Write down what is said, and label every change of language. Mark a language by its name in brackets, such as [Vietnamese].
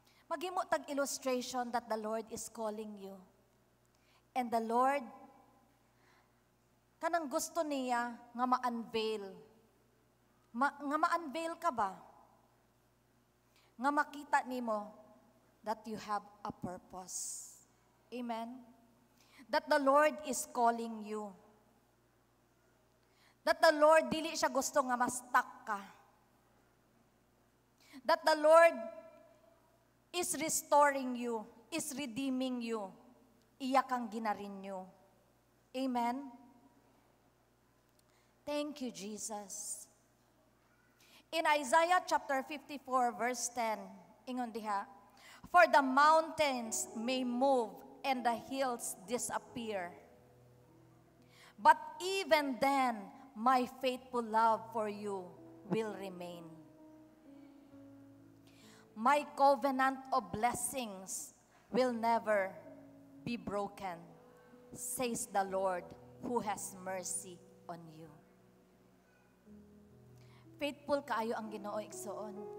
[Cebuano] Maghimo tag [English] illustration that the Lord is calling you. And the Lord, [Cebuano] kanang gusto niya nga ma-unveil. Nga ma-unveil ka ba? Nga makita nimo [English] that you have a purpose. [Cebuano] Amen? [English] That the Lord is calling you. [Cebuano] That the Lord, dili siya gusto nga ma-stuck ka. [English] That the Lord is restoring you, is redeeming you. [Cebuano] Iya kang ginarinyo. Amen? [English] Thank you, Jesus. In Isaiah chapter 54, verse 10, [Cebuano] ingon diha, [English] for the mountains may move and the hills disappear. But even then, my faithful love for you will remain. My covenant of blessings will never be broken, says the Lord who has mercy on you. [Cebuano] Faithful kaayo ang Ginoo igsoon.